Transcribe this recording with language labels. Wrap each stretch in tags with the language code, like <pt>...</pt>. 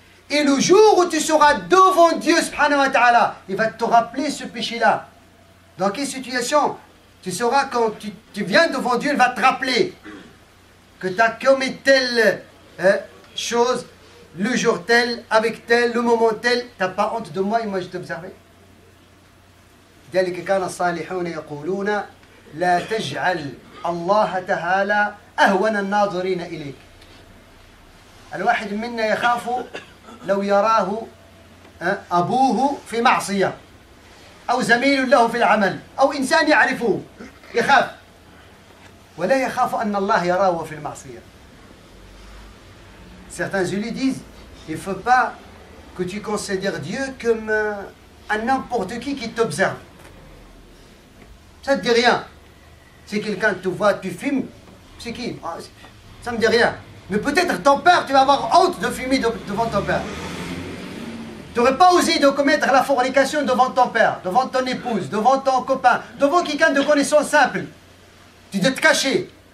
<fr>Et le jour où tu seras devant Dieu subhanahu wa ta'ala, il va te rappeler ce péché-là. Dans quelle situation? Tu sauras quand tu viens devant Dieu, il va te rappeler que tu as commis telle chose, le jour tel, avec tel, le moment tel. Tu n'as pas honte de moi et moi je t'observais.</fr> <ar>ذلك كان الصالحون يقولون لا تجعل الله تعالى أهون الناظرين إليك. الواحد منا يخاف لو يراه أبوه في معصية أو زميل له في العمل أو إنسان يعرفه يخاف ولا يخاف أن الله يراه في المعصية.</ar> <fr>Certains élus disent il ne faut pas que tu considères Dieu comme un n'importe qui t'observe. Ça ne te dit rien. Si quelqu'un te voit, tu fumes, c'est qui? Ça ne me dit rien. Mais peut-être ton père, tu vas avoir honte de fumer devant ton père. Tu n'aurais pas osé de commettre la fornication devant ton père, devant ton épouse, devant ton copain, devant quelqu'un de connaissance simple. Tu dois te cacher.</fr>